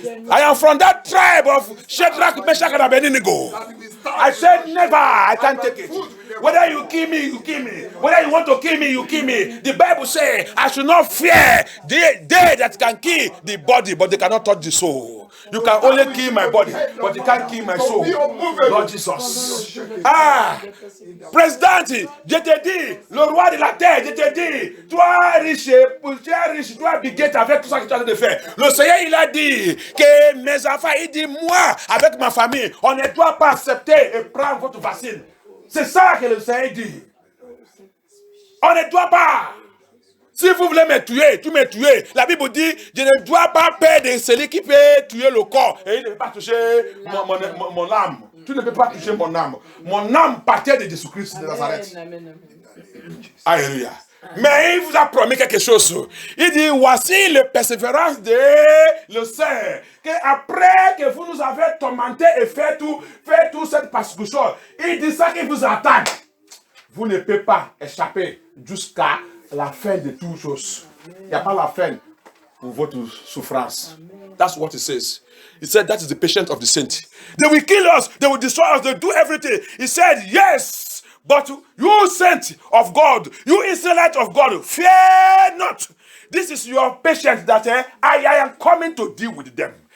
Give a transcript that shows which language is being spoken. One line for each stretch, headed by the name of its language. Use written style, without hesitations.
English: I am from that tribe of Shadrach, Meshach, and Abednego. I said never. I can't take it. Whether you kill me, you kill me. Whether you want to kill me, you kill me. The Bible says I should not fear they that can kill the body, but they cannot touch the soul. You can only kill my body, but you can't kill my soul. Lord Jesus.
French: Président, je te dis, le roi de la terre, je te dis, toi riche, toi biguette avec tout ça que tu as de faire. Le Seigneur, il a dit que mes enfants, il dit, moi, avec ma famille, on ne doit pas accepter et prendre votre vaccine. C'est ça que le Seigneur dit. On ne doit pas. Si vous voulez me tuer, tu me tues. La Bible dit, je ne dois pas perdre celui qui peut tuer le corps. Et il ne peut pas toucher mon âme. Tu ne peux pas toucher mon âme. Mon âme partait de Jésus-Christ de Nazareth. Alléluia. Mais il vous a promis quelque chose. Il dit, voici la persévérance de le Seigneur. Qu'après que vous nous avez tourmenté et fait tout cette persécution, il dit ça qui vous attend. Vous ne pouvez pas échapper jusqu'à la fin de toutes choses. Il n'y a pas la fin pour votre souffrance.
English: That's what it says. He said that is the patience of the saint. They will kill us, they will destroy us, they will do everything. He said, yes, but you saint of God, you Israelite of God, fear not. This is your patience that I am coming to deal with them.